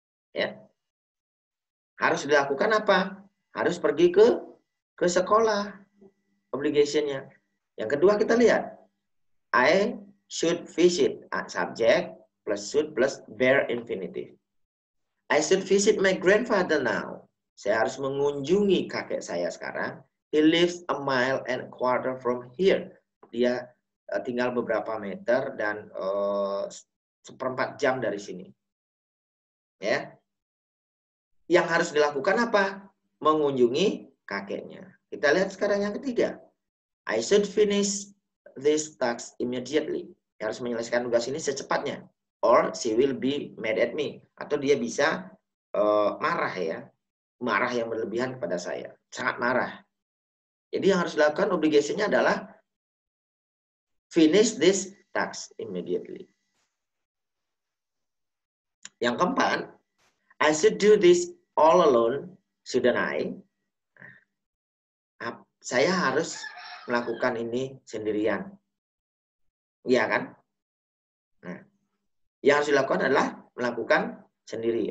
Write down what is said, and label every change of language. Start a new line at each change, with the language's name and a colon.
Indonesian: Ya. Harus dilakukan apa? Harus pergi ke sekolah. Obligation-nya. Yang kedua kita lihat.
English: I should visit. Subject plus should plus bare infinitive. I should visit my grandfather now.
Indonesian: Saya harus mengunjungi kakek saya sekarang.
English: He lives a mile and a quarter from here.
Indonesian: Dia tinggal beberapa meter dan 1/4 jam dari sini. Ya. Yang harus dilakukan apa? Mengunjungi kakeknya. Kita lihat sekarang yang ketiga.
English: I should finish this task immediately.
Indonesian: Harus menyelesaikan tugas ini secepatnya.
English: Or she will be mad at me.
Indonesian: Atau dia bisa marah ya. Marah yang berlebihan kepada saya. Sangat marah. Jadi yang harus dilakukan obligation-nya adalah
English: finish this task immediately.
Indonesian: Yang keempat,
English: I should do this all alone, shouldn't I?
Indonesian: Saya harus melakukan ini sendirian. Iya kan? Nah, yang harus dilakukan adalah melakukan sendiri.